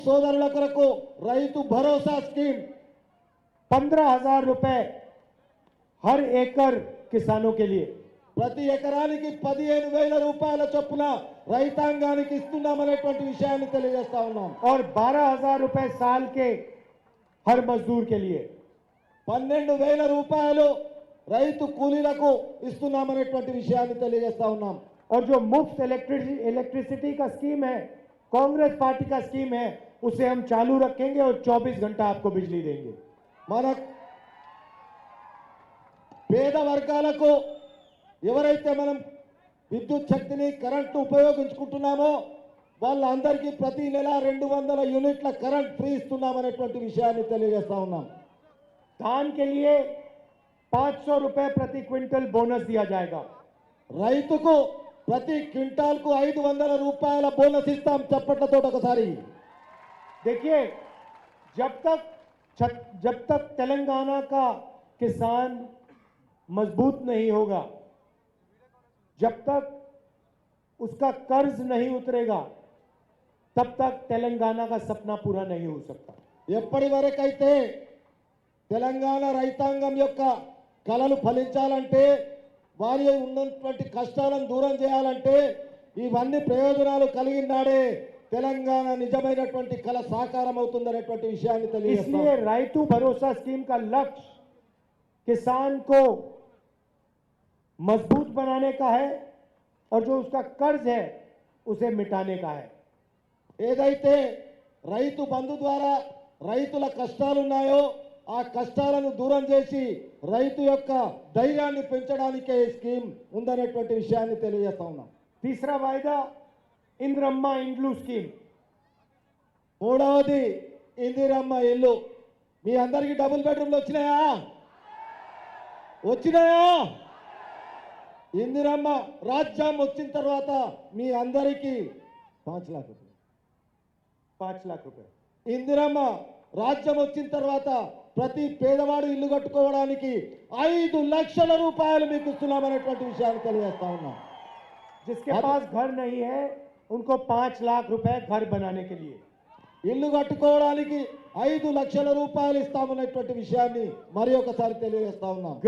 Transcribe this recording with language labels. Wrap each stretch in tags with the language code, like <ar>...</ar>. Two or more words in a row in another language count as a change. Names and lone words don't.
<te>సోదరుల కొరకు రైతు భరోసా స్కీమ్</te> <hi>15,000 रुपए हर एकड़ किसानों के लिए,</hi> <te>ప్రతి ఎకరానికి 15,000 రూపాయల చొప్పున రైతాంగానికి ఇస్తున్నామనేటువంటి విషయాన్ని తెలియజేస్తా ఉన్నాం.</te> <hi>और 12,000 रुपए साल के हर मजदूर के लिए.</hi> <te>12,000 రూపాయలు రైతు కూలీలకు ఇస్తున్నామనేటువంటి విషయాన్ని తెలియజేస్తా ఉన్నాం.</te> <hi>और जो मुफ्त इलेक्ट्रिसिटी का स्कीम है, कांग्रेस पार्टी का स्कीम है, उसे हम चालू रखेंगे और 24 घंटा आपको बिजली देंगे.</hi> <te>మన పేద వర్గాలకు ఎవరైతే మనం విద్యుత్ శక్తిని కరెంటు ఉపయోగించుకుంటున్నామో వాళ్ళందరికీ ప్రతి నెల 200 యూనిట్ల</te> <en>current free</en> <te>ఇస్తున్నామనేటువంటి విషయాన్ని తెలియజేస్తా ఉన్నాం.</te> <hi>धान के लिए 500 रुपए प्रति क्विंटल बोनस दिया जाएगा.</hi> <te>రైతుకు ప్రతి క్వింటాల్కు 500 రూపాయల బోనస్ ఇస్తాం. చప్పట్లతో ఒకసారి.</te> <hi>देखिए, जब तक तेलंगाना का किसान मजबूत नहीं होगा, जब तक उसका कर्ज नहीं उतरेगा, तब तक तेलंगाना का सपना पूरा नहीं हो सकता.</hi> <te>ఎప్పటి వరకైతే తెలంగాణ రైతాంగం యొక్క కలలు ఫలించాలంటే, వారి ఉన్నటువంటి కష్టాలను దూరం చేయాలంటే, ఇవన్నీ ప్రయోజనాలు కలిగినాడే తెలంగాణ నిజమైనటువంటి కల సాకారం అవుతుందనేటువంటి విషయాన్ని తెలియజేస్తాం.</te> <hi>इसलिए రైతు भरोसा स्कीम का लक्ष्य किसान को मजबूत बनाने का है और जो उसका कर्ज है उसे मिटाने का है.</hi> <te>ఏదైతే రైతు బంధు ద్వారా రైతుల కష్టాలు ఉన్నాయో ఆ కష్టాలను దూరం చేసి రైతు యొక్క ధైర్యాన్ని పెంచడానికే ఈ స్కీమ్ ఉందనేటువంటి విషయాన్ని తెలియజేస్తా ఉన్నాం.</te> <hi>तीसरा वायदा इंद्रम्मा इंड्लू स्कीम.</hi> <te>మూడవది ఇందిరమ్మ ఇల్లు. మీ అందరికీ</te> <en>double bedrooms</en> <te>వచ్చినాయా? వచ్చినాయా? ఇందిరమ్మ రాజ్యం వచ్చిన తర్వాత మీ అందరికీ 5 లక్షల రూపాయలు.</te> <hi>5 लाख रुपए.</hi> <te>ఇందిరమ్మ రాజ్యం వచ్చిన తర్వాత ప్రతి పేదవాడు ఇల్లు కట్టుకోవడానికి 5 లక్షల రూపాయలు మీకు ఇస్తున్నామనేటువంటి విషయాన్ని తెలియజేస్తా ఉన్నాం.</te> <hi>जिसके पास घर नहीं है उनको 5 लाख रुपए घर बनाने के लिए.</hi> <te>ఇల్లు కట్టుకోవడానికి 5 లక్షల రూపాయలు ఇస్తామనేటువంటి విషయాన్ని మరి ఒకసారి తెలియజేస్తా ఉన్నాం.</te>